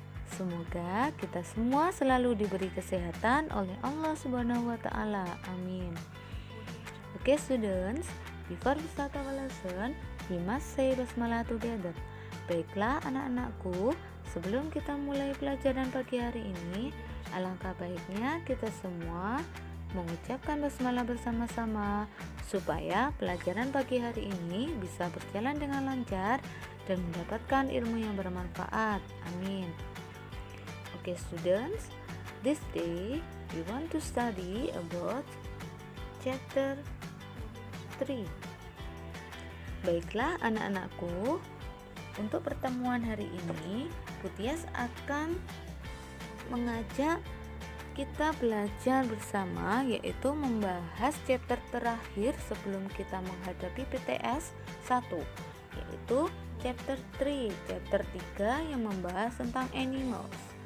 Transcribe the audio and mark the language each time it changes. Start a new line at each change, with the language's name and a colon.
Indonesian: Semoga kita semua selalu diberi kesehatan oleh Allah Subhanahu wa taala. Amin.
English: Okay students, before we start our lesson, we must say basmalah together.
Indonesian: Baiklah anak-anakku, sebelum kita mulai pelajaran pagi hari ini, alangkah baiknya kita semua mengucapkan basmalah bersama-sama supaya pelajaran pagi hari ini bisa berjalan dengan lancar dan mendapatkan ilmu yang bermanfaat. Amin.
English: Okay students, this day we want to study about chapter 3.
Indonesian: Baiklah anak-anakku, untuk pertemuan hari ini, Putias akan mengajak kita belajar bersama, yaitu membahas chapter terakhir sebelum kita menghadapi PTS 1, yaitu chapter 3, chapter 3 yang membahas tentang animals.